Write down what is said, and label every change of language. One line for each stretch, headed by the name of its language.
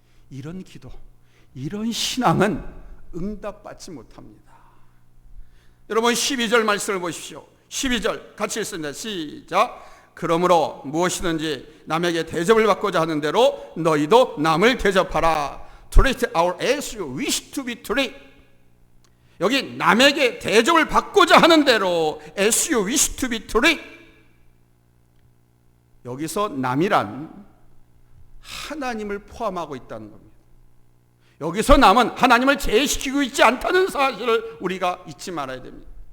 Korean: 이런 기도, 이런 신앙은 응답받지 못합니다. 여러분 12절 말씀을 보십시오. 12절 같이 읽습니다. 시작. 그러므로 무엇이든지 남에게 대접을 받고자 하는 대로 너희도 남을 대접하라.
English: Treat our as you wish to be treated.
Korean: 여기 남에게 대접을 받고자 하는 대로
English: as you wish to be treated.
Korean: 여기서 남이란 하나님을 포함하고 있다는 겁니다. 여기서 남은 하나님을 제외시키고 있지 않다는 사실을 우리가 잊지 말아야 됩니다.